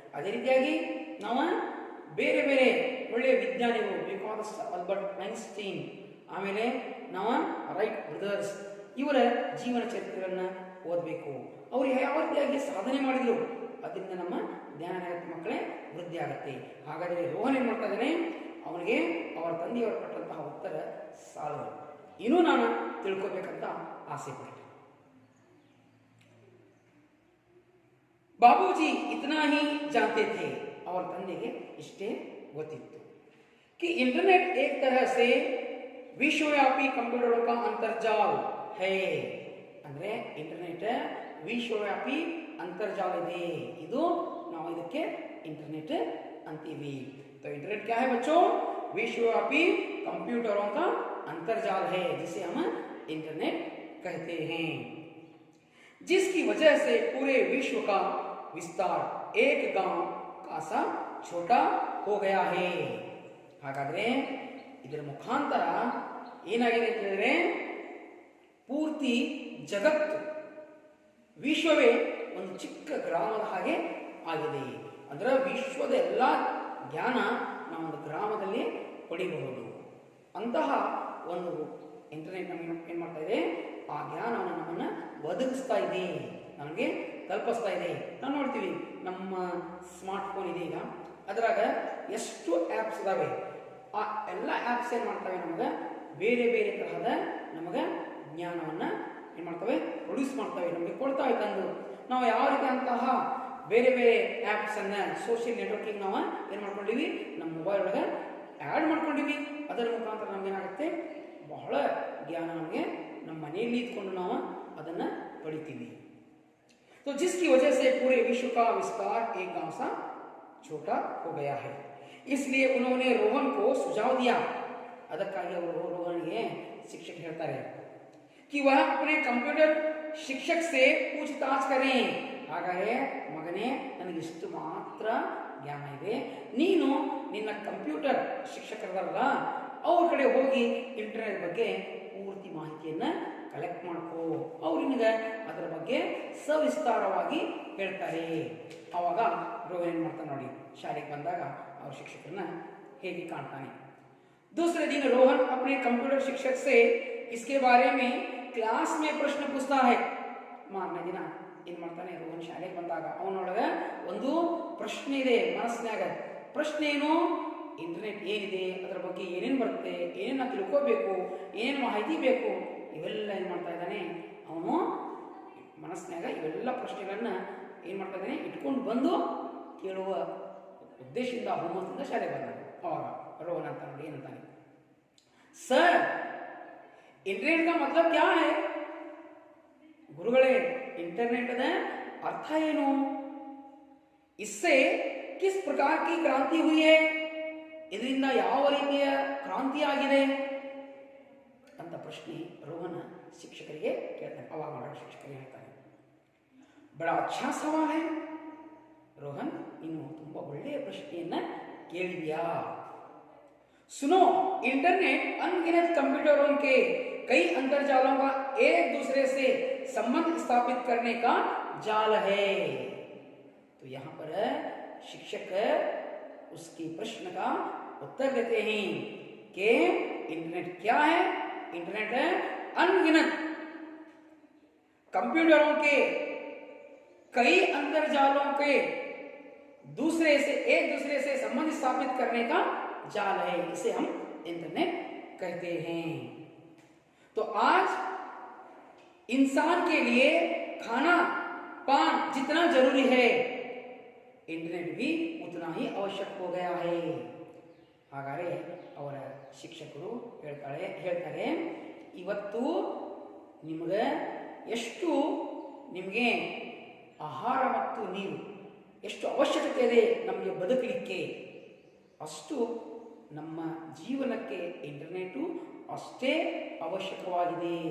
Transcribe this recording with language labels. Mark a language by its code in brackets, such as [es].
[kn] ಅದೇ ರೀತಿಯಾಗಿ ನಾವು ಬೇರೆ ಬೇರೆ ಒಳ್ಳೆಯ ವಿಜ್ಞಾನಿಗಳು ಬೇಕಾದಷ್ಟು ಆಲ್ಬರ್ಟ್ ಐನ್ಸ್ಟೀನ್, ಆಮೇಲೆ ನಾವು ರೈಟ್ ಬ್ರದರ್ಸ್ ಇವರ ಜೀವನ ಚರಿತ್ರೆಗಳನ್ನು ಓದಬೇಕು. ಅವರು ಯಾವ ರೀತಿಯಾಗಿ ಸಾಧನೆ ಮಾಡಿದ್ರು, ಅದರಿಂದ ನಮ್ಮ ಜ್ಞಾನ ಮಕ್ಕಳೇ ವೃದ್ಧಿ ಆಗುತ್ತೆ. ಹಾಗಾದರೆ ರೋಹನ್ ಏನು ಮಾಡ್ತಾ ಇದ್ದಾನೆ, ಅವನಿಗೆ ಅವರ ತಂದೆಯವರು ಕೊಟ್ಟಂತಹ ಉತ್ತರ ಸಾಲದು, ಇನ್ನೂ ನಾನು ತಿಳ್ಕೊಬೇಕಂತ ಆಸೆ ಪಟ್ಟೆ. [hi] बाबूजी इतना ही जानते थे, और [kn] ತಂದೆಗೆ ಇಷ್ಟೇ ಗೊತ್ತಿತ್ತು [hi] कि इंटरनेट एक तरह से विश्वव्यापी कंप्यूटरों का अंतर्जाल है. [kn] ಅಂದ್ರೆ ಇಂಟರ್ನೆಟ್ ವಿಶ್ವವ್ಯಾಪಿ ಅಂತರ್ಜಾಲ ಇದೆ, ಇದು ನಾವು ಇದಕ್ಕೆ ಇಂಟರ್ನೆಟ್ ಅಂತೀವಿ. [hi] तो इंटरनेट क्या है बच्चों, विश्वव्यापी कंप्यूटरों का अंतर्जाल है, जिसे हम इंटरनेट कहते हैं, जिसकी वजह से पूरे विश्व का विस्तार एक गांव का सा छोटा हो गया है. [kn] ಹಾಗಾದ್ರೆ ಇದರ ಮುಖಾಂತರ ಏನಾಗಿದೆ ಅಂತ ಹೇಳಿದ್ರೆ, ಪೂರ್ತಿ ಜಗತ್ತು ವಿಶ್ವವೇ ಒಂದು ಚಿಕ್ಕ ಗ್ರಾಮದ ಹಾಗೆ ಆಗಿದೆ. ಅದರ ವಿಶ್ವದ ಎಲ್ಲ ಜ್ಞಾನ ನಾವೊಂದು ಗ್ರಾಮದಲ್ಲಿ ಪಡಿಬಹುದು. ಅಂತಹ ಒಂದು ಇಂಟರ್ನೆಟ್ ನಮಗೆ ಏನು ಮಾಡ್ತಾ ಇದೆ, ಆ ಜ್ಞಾನವನ್ನು ನಮ್ಮನ್ನು ಒದಗಿಸ್ತಾ ಇದೆ, ನಮಗೆ ತಲುಪಿಸ್ತಾ ಇದೆ. ನಾವು ನೋಡ್ತೀವಿ ನಮ್ಮ ಸ್ಮಾರ್ಟ್ ಫೋನ್ ಇದೆ ಈಗ, ಅದರಾಗ ಎಷ್ಟು ಆ್ಯಪ್ಸ್ ಇದಾವೆ. ಆ ಎಲ್ಲ ಆ್ಯಪ್ಸ್ ಏನು ಮಾಡ್ತವೆ, ನಮಗೆ ಬೇರೆ ಬೇರೆ ತರಹದ ನಮಗೆ ಜ್ಞಾನವನ್ನು ಏನು ಮಾಡ್ತವೆ, ಪ್ರೊಡ್ಯೂಸ್ ಮಾಡ್ತವೆ, ನಮಗೆ ಕೊಡ್ತಾವೆ ತಂದು. ನಾವು ಯಾವ ರೀತಿ ಅಂತಹ ಬೇರೆ ಬೇರೆ ಆ್ಯಪ್ಸನ್ನು ಸೋಷಿಯಲ್ ನೆಟ್ವರ್ಕಿಂಗ್ ನಾವು ಏನು ಮಾಡ್ಕೊಂಡಿವಿ, ನಮ್ಮ ಮೊಬೈಲ್ ಒಳಗೆ ಆ್ಯಡ್ ಮಾಡ್ಕೊಂಡಿವಿ. ಅದರ ಮುಖಾಂತರ ನಮಗೇನಾಗುತ್ತೆ, ಬಹಳ ಜ್ಞಾನ ನಮಗೆ ನಮ್ಮ ಮನೆಯಲ್ಲಿ ಇದ್ಕೊಂಡು ನಾವು ಅದನ್ನು ಪಡಿತೀವಿ. [hi] तो जिसकी वजह से पूरे विश्व का विस्तार एक गांव सा छोटा हो गया है. इसलिए उन्होंने रोहन को सुझाव दिया. [kn] ಅದಕ್ಕಾಗಿ ಅವರು ರೋಹನ್ಗೆ ಶಿಕ್ಷಕ ಹೇಳ್ತಾರೆ [hi] कि वह अपने कंप्यूटर शिक्षक से पूछताछ करें. [kn] ಹಾಗಾದರೆ ಮಗನೇ, ನನಗೆ ಇಷ್ಟು ಮಾತ್ರ ಜ್ಞಾನ ಇದೆ, ನೀನು ನಿನ್ನ ಕಂಪ್ಯೂಟರ್ ಶಿಕ್ಷಕರಲ್ಲ ಅವ್ರ ಕಡೆ ಹೋಗಿ ಇಂಟರ್ನೆಟ್ ಬಗ್ಗೆ ಪೂರ್ತಿ ಮಾಹಿತಿಯನ್ನು ಕಲೆಕ್ಟ್ ಮಾಡ್ಕೋ, ಅವ್ರು ನಿನಗೆ ಅದರ ಬಗ್ಗೆ ಸವಿಸ್ತಾರವಾಗಿ ಹೇಳ್ತಾರೆ. ಆವಾಗ ರೋಹನ್ ಏನು ಮಾಡ್ತಾನೆ ನೋಡಿ, ಶಾಲೆಗೆ ಬಂದಾಗ ಅವ್ರ ಶಿಕ್ಷಕರನ್ನ ಹೇಗೆ ಕಾಣ್ತಾನೆ. [hi] दूसरे दिन रोहन अपने कंप्यूटर शिक्षक से इसके बारे में क्लास में प्रश्न पूछता है. [kn] ಮಾರನೇ ದಿನ ಏನು ಮಾಡ್ತಾನೆ, ರೋಹನ್ ಶಾಲೆಗೆ ಬಂದಾಗ ಅವನೊಳಗೆ ಒಂದು ಪ್ರಶ್ನೆ ಇದೆ ಮನಸ್ಸಿನಾಗ. ಪ್ರಶ್ನೆ ಏನು, ಇಂಟರ್ನೆಟ್ ಏನಿದೆ, ಅದರ ಬಗ್ಗೆ ಏನೇನು ಬರುತ್ತೆ, ಏನೇನು ತಿಳ್ಕೋಬೇಕು, ಏನೇನು ಮಾಹಿತಿ ಬೇಕು, ಇವೆಲ್ಲ ಏನು ಮಾಡ್ತಾ ಇದ್ದಾನೆ ಅವನು ಮನಸ್ಸಿನಾಗ. ಇವೆಲ್ಲ ಪ್ರಶ್ನೆಗಳನ್ನ ಏನು ಮಾಡ್ತಾ ಇದ್ದಾನೆ, ಇಟ್ಕೊಂಡು ಬಂದು ಕೇಳುವ ಉದ್ದೇಶದಿಂದ ಹುಮ್ಮಸ್ಸಿಂದ ಶಾಲೆಗೆ ಬಂದಾನೆ. ಅವಾಗ ರೋಹನ್ ಅಂತ ನೋಡಿ ಏನಂತಾನೆ, ಸರ್ ಇಂಟರ್ನೆಟ್ [hi] का मतलब क्या है. [kn] ಗುರುಗಳೇ, ಇಂಟರ್ನೆಟ್ನ ಅರ್ಥ ಏನು, [hi] इससे किस प्रकार की क्रांति हुई है, [kn] ಇದರಿಂದ ಯಾವ ರೀತಿಯ ಕ್ರಾಂತಿ ಆಗಿದೆ ಅಂತ ಪ್ರಶ್ನೆ ರೋಹನ್ ಶಿಕ್ಷಕರಿಗೆ ಕೇಳ್ತಾನೆ. ಅವಾಗ ಶಿಕ್ಷಕರು ಹೇಳ್ತಾರೆ. [hi] ಬಡ ಅಚ್ಚಾ ಸವಾಲ್ ಹೈ [kn] ರೋಹನ್, ಇನ್ನು ತುಂಬಾ ಒಳ್ಳೆಯ ಪ್ರಶ್ನೆಯನ್ನ ಕೇಳಿದ್ಯಾ. [hi] सुनो, इंटरनेट अनगिनत कंप्यूटरों के कई अंतरजालों का एक दूसरे से संबंध स्थापित करने का जाल है. तो यहाँ पर शिक्षक उसके प्रश्न का उत्तर देते हैं कि इंटरनेट क्या है. इंटरनेट है अनगिनत कंप्यूटरों के कई अंतरजालों के एक दूसरे से संबंध स्थापित करने का जाल है. इसे हम इंटरनेट कहते हैं. तो आज इंसान के लिए खाना पान जितना जरूरी है, इंटरनेट भी उतना ही आवश्यक हो गया है. [kn] ಹಾಗಾದರೆ ಅವರ ಶಿಕ್ಷಕರು ಹೇಳ್ತಾರೆ ಇವತ್ತು ನಿಮಗೆ ಆಹಾರ ಮತ್ತು ನೀರು ಎಷ್ಟು ಅವಶ್ಯಕತೆ ಇದೆ ನಮಗೆ ಬದುಕಲಿಕ್ಕೆ, ಅಷ್ಟು ನಮ್ಮ ಜೀವನಕ್ಕೆ ಇಂಟರ್ನೆಟ್ಟು ಅಷ್ಟೇ ಅವಶ್ಯಕವಾಗಿದೆ.